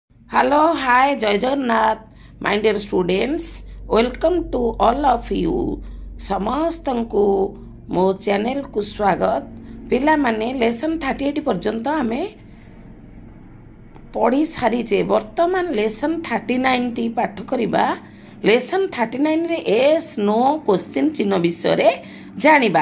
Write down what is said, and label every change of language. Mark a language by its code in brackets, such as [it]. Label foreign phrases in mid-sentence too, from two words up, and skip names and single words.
[en] Hello, hi, Jai Jagannath, my dear students. Welcome to all of you. [or] ସମସ୍ତଙ୍କୁ ମୋ ଚ୍ୟାନେଲକୁ ସ୍ୱାଗତ। ପିଲାମାନେ ଲେସନ୍ 38 ପର୍ଯ୍ୟନ୍ତ ଆମେ ପଢ଼ି ସାରିଛେ। ବର୍ତ୍ତମାନ ଲେସନ୍ 39ଟି ପାଠ କରିବା। ଲେସନ୍ 39ରେ ଏସ୍ ନୋ କ୍ୱେଶ୍ଚିନ୍ ଚିହ୍ନ ବିଷୟରେ ଜାଣିବା।